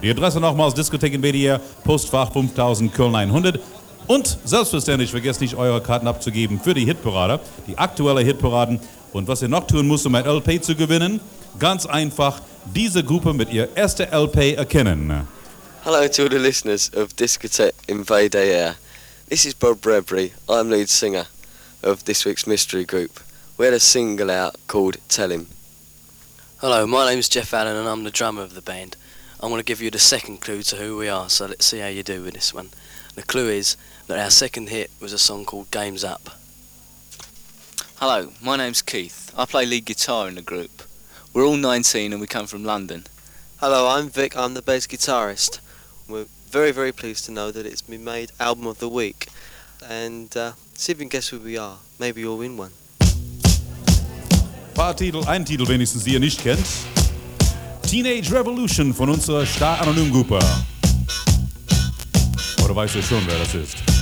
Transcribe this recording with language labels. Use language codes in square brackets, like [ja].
[de] Die Adresse nochmals, Diskothek in WDR, Postfach 5000, Köln 900. Und selbstverständlich, vergesst nicht, eure Karten abzugeben für die Hitparade, die aktuelle Hitparaden. Und was ihr noch tun müsst, um ein LP zu gewinnen, ganz einfach diese Gruppe mit ihr erster LP erkennen. [en] Hello to the listeners of Discotheque in WDR. This is Bob Bradbury. I'm lead singer of this week's mystery group. We had a single out called Tell Him. Hello, my name is Jeff Allen and I'm the drummer of the band. I'm going to give you the second clue to who we are, so let's see how you do with this one. The clue is that our second hit was a song called Games Up. Hello, my name's Keith. I play lead guitar in the group. We're all 19 and we come from London. Hello, I'm Vic. I'm the bass guitarist. We're very, very pleased to know that it's been made Album of the Week. And see if you can guess who we are. Maybe you'll win one. [de] Paar Titel, ein Titel wenigstens, die ihr nicht kennt. Teenage Revolution von unserer Star-Anonym-Gruppe. Oder weißt du schon, wer das ist?